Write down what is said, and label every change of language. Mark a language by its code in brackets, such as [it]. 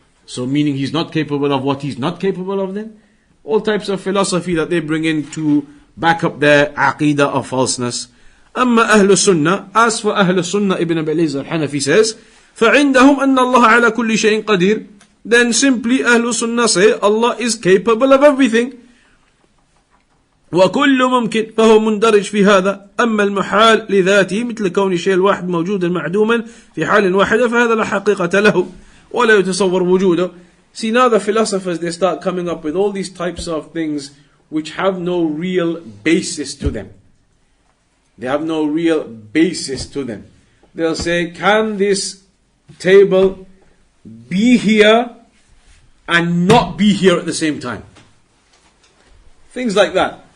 [en] So meaning He's not capable of what He's not capable of then? All types of philosophy that they bring in to back up their Aqeedah of falseness. Amma Ahlus Sunnah, as for Ahlus Sunnah, Ibn Abil Izz Al Hanafi says, [ar] فَعِنْدَهُمْ أَنَّ اللَّهَ عَلَى كُلِّ شَيْءٍ قَدِيرٍ. [en] Then simply Ahlus Sunnah say Allah is capable of everything. [ar] وكل ممكن فهو مندرج في هذا. أما المحال لذاته مثل كون الشيء الواحد موجودا معدوما في حال واحدة فهذا لا حقيقة له ولا يتصور وجوده. [en] See, now the philosophers, they start coming up with all these types of things which have no real basis to them. They have no real basis to them. They'll say, can this table be here and not be here at the same time? Things like that.